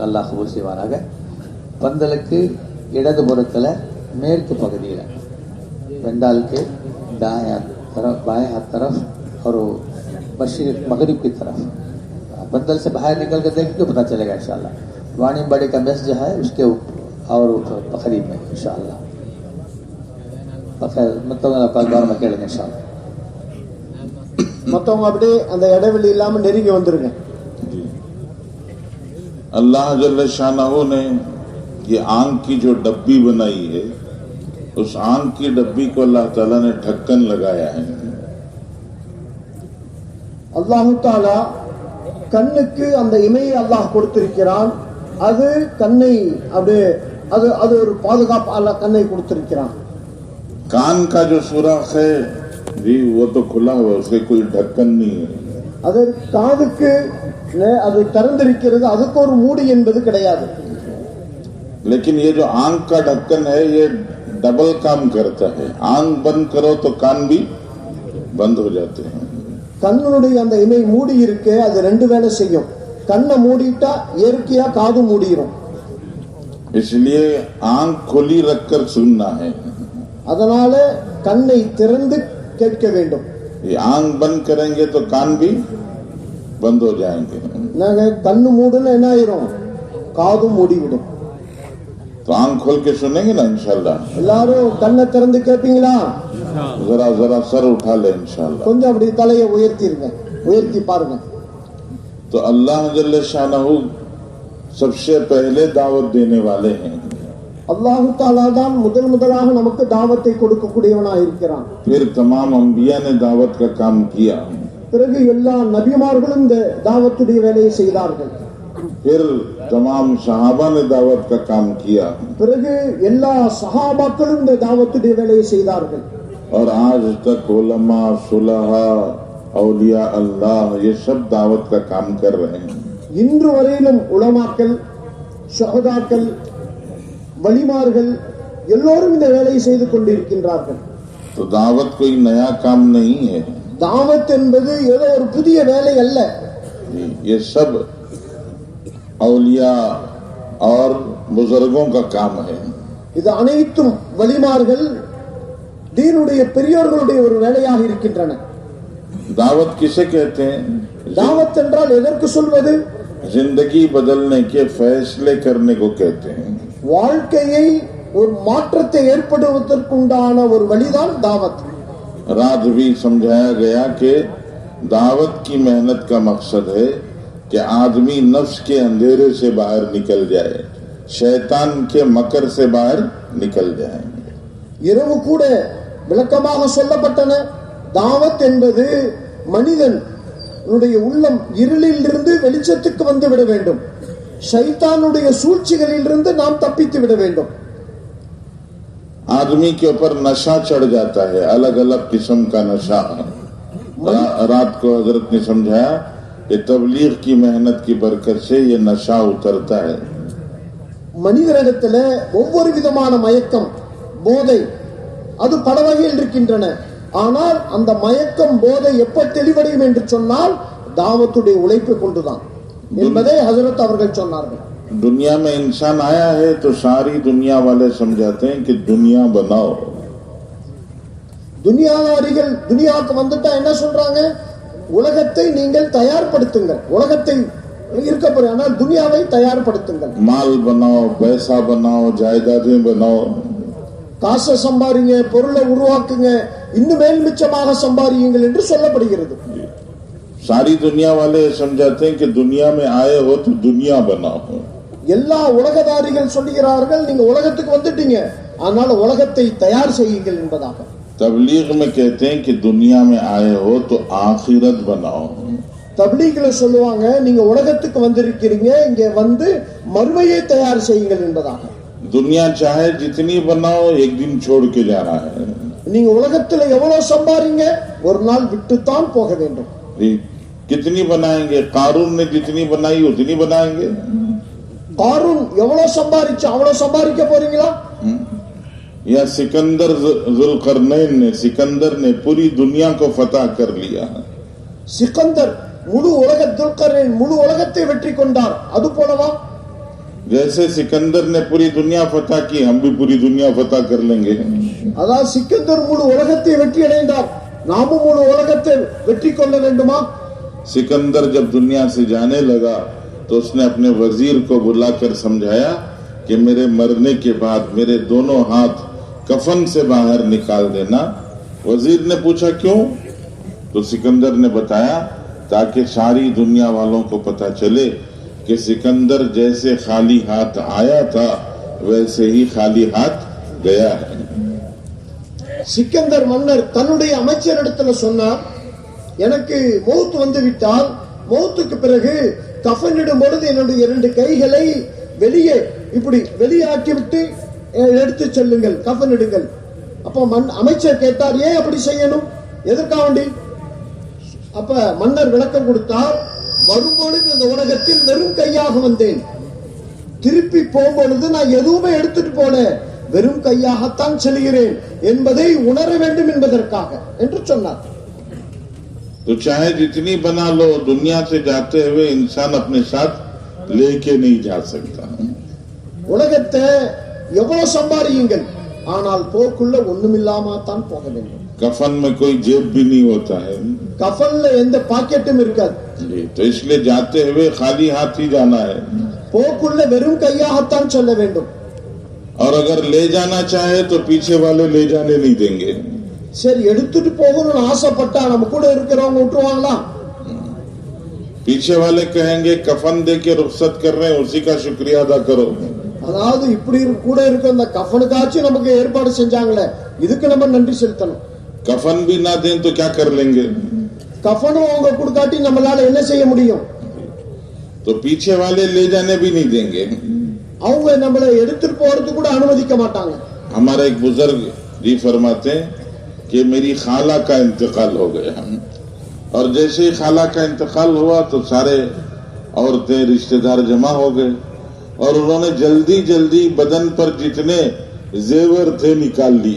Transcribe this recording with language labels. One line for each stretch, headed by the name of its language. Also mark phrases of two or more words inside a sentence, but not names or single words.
Tamil: அல்லாஹ் கபூல் செய்வானாக. பந்தலுக்கு இடது புறத்தில் மேற்கு பகுதியில்
Hindi: पंडाल के दाएं तरफ बाएं हाथ तरफ और मशरिक मगरिब की तरफ बंदल से बाहर निकल कर देखेंगे पता चलेगा इंशाल्लाह. वाणी बड़ी का मेस जो है उसके और करीब में इंशाल्लाह. मतलब बार में केளுங்க इंशाल्लाह.
Tamil: மத்தவங்க அப்படியே அந்த இடைவெளி இல்லாம நெருங்கி வந்துருங்க.
Hindi: अल्लाह जल्ल शानहू ने ये आंख की जो डब्बी बनाई है, उस आंख की डब्बी को अल्लाह ताला ने ढक्कन लगाया है.
Tamil: அல்லாஹ் தஆலா கண்ணுக்கு அந்த இமையை அல்லாஹ் கொடுத்திருக்கிறான். அது கண்ணை அப்படியே அது ஒரு பாதுகாப்பு அல்லாஹ் கண்ணை கொடுத்திருக்கிறான்.
Hindi: कान का जो सुराख है जी वो तो खुला हुआ, उसके कोई ढक्कन नहीं है.
Tamil: அது காதுக்கு அது திறந்திருக்கிறது, அதுக்கு ஒரு மூடி என்பது கிடையாது.
Hindi: लेकिन ये जो आंख का ढक्कन है ये डबल काम करता है. आंख बंद करो तो कान भी बंद हो जाते हैं.
Tamil: கண்ணுடைய அந்த இமை மூடி இருக்கு, அது 2 வேலை செய்யும். கண்ணை மூடிட்டா இயற்கையா காது மூடிரும்.
Hindi: इसलिए आंख खुली रखकर सुनना है.
Tamil: அதனால கண்ணை திறந்து கேட்க வேண்டும்.
Hindi: ये आंख बंद करेंगे तो कान भी बंद हो जाएंगे.
Tamil: நாங்க கண்ணு மூடுனா என்ன ஆயிரும், காது மூடிவிடும்.
Hindi: तो आंख खोल के सुनेंगे ना इंशाल्लाह.
Tamil: எல்லாரும் கண்ணை திறந்து கேட்பீங்களா?
Hindi: जरा जरा सर उठा ले इंशाल्लाह.
Tamil: கொஞ்சம் அப்படி தலையை உயர்த்திருங்க, உயர்த்தி பாருங்க.
Hindi: तो अल्लाह जल्ल शानहू सबसे पहले दावत देने वाले हैं.
Tamil: அல்லாஹ் தஆலா தான் முதலாக நமக்கு தாவத்தை கொடுக்கக்கூடியவனாக இருக்கிறான்.
Hindi: फिर तमाम अंबिया ने दावत का काम किया.
Tamil: பிறகு எல்லா நபிமார்களும் இந்த தாவத்துடைய வேலையை செய்தார்கள்.
Hindi: फिर तमाम सहाबा ने दावत का काम किया.
Tamil: பிறகு எல்லா சஹாபாக்களும் இந்த தாவத்துடைய வேலையை செய்தார்கள்.
Hindi: और आज तक उलमा सुलहा औलिया अल्लाह ये सब दावत का काम कर रहे हैं.
Tamil: இன்று வரையிலும் உலமாக்கள், ஷஹதாக்கள், வலிமார்கள் எல்லோரும் இந்த வேலையை செய்து கொண்டிருக்கின்றார்கள்.
Hindi: तो दावत कोई नया काम नहीं है.
Tamil: தாவத் என்பது ஏதோ ஒரு புதிய வேலை அல்ல.
Hindi: ये सब औलिया और बुजुर्गों का काम है.
Tamil: இது அனைத்தும் வலிமார்கள், தீனுடைய பெரியோர்களுடைய ஒரு வேலையாக இருக்கின்றன.
Hindi: दावत किसे कहते हैं?
Tamil: தாவத் என்றால் எதற்கு சொல்வது?
Hindi: जिंदगी बदलने के फैसले करने को कहते हैं.
Tamil: வாழ்க்கையை ஒரு மாற்றத்தை ஏற்படுவதற்குண்டான ஒரு வழிதான் தாவத்.
Hindi: रात भी समझाया गया कि दावत की मेहनत का मकसद है कि आदमी नफ्स के अंधेरे से बाहर निकल जाए, शैतान के मकर से बाहर निकल जाए.
Tamil: இரவு கூட விளக்கமாக சொல்லப்பட்டன. தாவத் என்பது மனிதன் உள்ளம் இருளில் இருந்து வெளிச்சத்துக்கு வந்து விட வேண்டும், ஷைத்தானுடைய சூழ்ச்சிகளில் இருந்து நாம் தப்பித்து விட வேண்டும்.
Hindi: आदमी के ऊपर नशा चढ़ जाता है, अलग अलग किस्म का नशा. रात को हजरत ने समझाया कि तबलीग की मेहनत की बरकत से ये नशा उतरता है.
Tamil: மனிதனிடத்துல ஒவ்வொரு விதமான மயக்கம், போதை, அது பல வகையில் இருக்கின்றன. ஆனால் அந்த மயக்கம், போதை எப்ப தெளிவடையும் என்று சொன்னால் தாவத்துடைய உழைப்பு கொண்டுதான் என்பதை ஹஜரத் அவர்கள் சொன்னார்கள்.
Hindi: दुनिया में इंसान आया है तो सारी दुनिया वाले समझाते हैं कि दुनिया बनाओ.
Tamil: துனியாவாரிகள் துனியாவுக்கு வந்துட்டா என்ன சொல்றாங்க? உலகத்தை நீங்கள் தயார்படுத்துங்கள். உலகத்தை இருக்க போற ஆனால் துனியாவை தயார்படுத்துங்கள்.
Hindi: माल बनाओ, पैसा बनाओ, जायदादें बनाओ.
Tamil: காசை சம்பாதிங்க, பொருளை உருவாக்குங்க, இன்னும் மேல் மிச்சமாக சம்பாதியுங்கள் என்று சொல்லப்படுகிறது.
Hindi: सारी दुनिया वाले समझाते हैं कि दुनिया में आए हो तो दुनिया बनाओ.
Tamil: எல்லா உலகதாரிகள் சொல்லுகிறார்கள் நீங்க உலகத்துக்கு வந்துட்டீங்க, ஆனால் உலகத்தை தயார் செய்யுங்கள் என்பதாக.
Hindi: तबलीग में कहते हैं कि दुनिया में आए हो तो आखिरत बनाओ.
Tamil: தப்லீக்ல சொல்லுவாங்க நீங்க உலகத்துக்கு வந்திருக்கிறீங்க, இங்க வந்து மறுமையை தயார் செய்யுங்கள் என்பதாக.
Hindi: दुनिया चाहे जितनी बनाओ, एक दिन छोड़ के जाना है.
Tamil: நீங்க உலகத்துல எவ்வளவு சம்பாதிங்க, ஒரு நாள் விட்டுத்தான் போக வேண்டும்.
Hindi: कितनी बनाएंगे? कारून ने जितनी बनाई उतनी बनाएंगे.
Tamil: காரூன் எவ்வளவு சம்பாதிச்சு அவ்வளவு சம்பாதிக்க போறீங்களா?
Hindi: या सिकंदर जुल्करनैन ने, सिकंदर ने पूरी दुनिया को फतह कर लिया.
Tamil: சிக்கந்தர் முழு உலகத்தை வெற்றி கொண்டார், அது போலவா?
Hindi: जैसे सिकंदर ने पूरी दुनिया फतह की, हम भी पूरी दुनिया फतह कर लेंगे.
Tamil: அதாவது சிக்கந்தர் முழு உலகத்தை வெற்றி அடைந்தார், நாமும் முழு உலகத்தை வெற்றி கொள்ள வேண்டுமா?
Hindi: सिकंदर जब दुनिया से जाने लगा तो उसने अपने वजीर को बुलाकर समझाया कि मेरे मरने के बाद मेरे दोनों हाथ कफन से बाहर निकाल देना. वजीर ने पूछा क्यों? तो सिकंदर ने बताया ताकि सारी दुनिया वालों को पता चले कि सिकंदर जैसे खाली हाथ आया था वैसे ही खाली हाथ गया है.
Tamil: சிக்கந்தர் மன்னர் தன்னுடைய அமைச்சரிடத்துல சொன்னார், எனக்கு மௌத் வந்து விட்டால் மௌத்துக்கு பிறகு கஃனிடும் பொழுது என்னுடைய 2 கைகளை வெளியாக்கி விட்டு எடுத்து செல்லுங்கள், கஃனிடுங்கள். அப்ப அமைச்சர் கேட்டார், ஏன் அப்படி செய்யணும், எதற்காக வேண்டி? அப்ப மன்னர் விளக்கம் கொடுத்தார், வரும்பொழுது இந்த உலகத்தில் வெறும் கையாக வந்தேன், திருப்பி போகும்பொழுது நான் எதுவுமே எடுத்துட்டு போல, வெறும் கையாகத்தான் செல்கிறேன் என்பதை உணர வேண்டும் என்பதற்காக என்று சொன்னார்.
Hindi: तो चाहे जितनी बना लो, दुनिया से जाते हुए इंसान अपने साथ लेके नहीं जा सकता.
Tamil: உலகத்தை எவ்வளவு சம்பாதியுங்கள், ஆனால் போக்குள்ள ஒண்ணுமில்லாம தான் போக வேண்டும்.
Hindi: कफन में कोई जेब भी नहीं होता है.
Tamil: கஃன்ல எந்த பாக்கெட்டும் இருக்காது.
Hindi: तो इसलिए जाते हुए खाली हाथ ही जाना है.
Tamil: போக்குள்ள வெறும் கையாகத்தான் செல்ல வேண்டும்.
Hindi: और अगर ले जाना चाहे तो पीछे वाले ले जाने नहीं देंगे.
Tamil: சரி, எடுத்துட்டு போகணும்னு ஆசைப்பட்டா நம்ம கூட இருக்கிறவங்க விட்டுருவாங்களா?
Hindi: पीछे वाले कहेंगे कफन दे के रुखसत कर रहे हैं, उसी का शुक्रिया अदा करो.
Tamil: அதாவது இப்படி கூட இருக்க அந்த கஃனுக்காச்சும் நமக்கு ஏற்பாடு செஞ்சாங்களே, இதுக்கு நம்ம நன்றி செலுத்தணும்.
Hindi: कफन भी ना दें तो क्या कर लेंगे?
Tamil: கஃனும் அவங்க கொடுக்காட்டி நம்மளால என்ன செய்ய முடியும்?
Hindi: तो पीछे वाले ले जाने भी नहीं देंगे.
Tamil: அவங்க நம்மளை எடுத்துட்டு போறது கூட அனுமதிக்க மாட்டாங்க.
Hindi: हमारा एक बुजुर्ग जी फरमाते हैं कि मेरी खाला का इंतकाल हो गया, और जैसे ही खाला का इंतकाल हुआ तो सारे औरतें रिश्तेदार जमा हो गए और उन्होंने जल्दी जल्दी बदन पर जितने जेवर थे निकाल लिए.